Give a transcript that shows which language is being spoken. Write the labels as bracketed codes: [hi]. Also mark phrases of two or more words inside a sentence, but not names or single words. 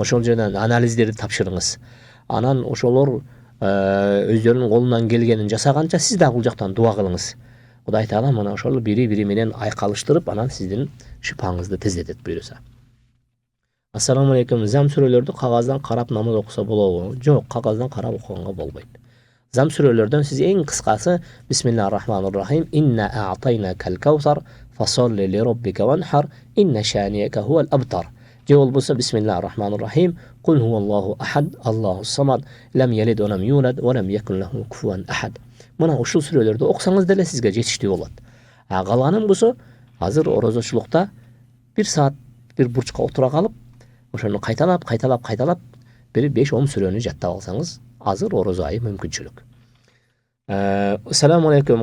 [ky] Ошол жерден анализдерди тапшырыңыз. Анан ошолор өздөрүнүн колунан келгенин жасаганча сиз дагы бул жактан дуа кылыңыз. Кудай Таала мына ошол бири менен айкалыштырып, анан сиздин шифаңызды тездетет буйруса. [ar] السلام عليكم. [ky] Зам сүрөлөрдү кагаздан карап намаз окуса болобу? Жок, кагаздан карап окуганга болбойт. Зам сүрөлөрдөн сиз эң кыскасы [ar] بسم الله الرحمن الرحيم. إنا أعطيناك الكوثر فصل لربك وانحر إن شانئك هو الأبتر. [ky] Же болбосо [ar] بسم الله الرحمن الرحيم. قل هو الله أحد الله الصمد لم يلد و لم يولد و لم يكن له كفوا أحد. [ky] Мына ушул сүрөлөрдү окусаңыз деле сизге жетиштүү болот. Калганын болсо азыр орозочулукта 1 саат бир бурчка отура калып, ошону кайталап бир 5-10 сүрөнү жаттап алсаңыз, азыр орозо айы мүмкүнчүлүк. [ar] السلام عليكم.